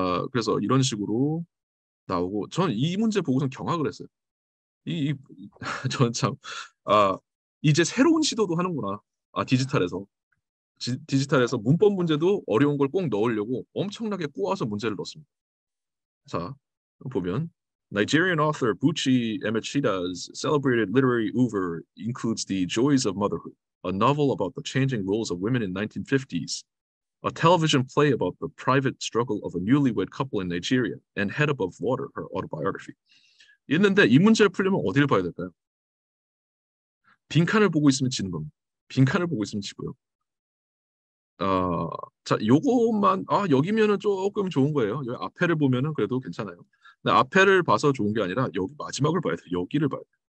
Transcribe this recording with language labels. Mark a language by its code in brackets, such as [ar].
[ko] 그래서 이런 식으로 나오고 저는 이 문제 보고선 경악을 했어요. 저는 참 아, 이제 새로운 시도도 하는구나. 디지털에서 디지털에서 문법 문제도 어려운 걸 꼭 넣으려고 엄청나게 꼬아서 문제를 넣습니다. 자, 보면 [en] Nigerian author Buchi Emechita's celebrated literary oeuvre includes The Joys of Motherhood, a novel about the changing roles of women in 1950s, a television play about the private struggle of a newlywed couple in Nigeria, and Head Above Water, her autobiography. [ko] 있는데 이 문제를 풀려면 어디를 봐야 될까요? 빈칸을 보고 있으면 지는 겁니다. 빈칸을 보고 있으면 지고요. 자, 요것만 여기면은 조금 좋은 거예요. 여기 앞에를 보면은 그래도 괜찮아요. 근데 앞에를 봐서 좋은 게 아니라 여기 마지막을 봐야 돼요. 여기를 봐야 돼요.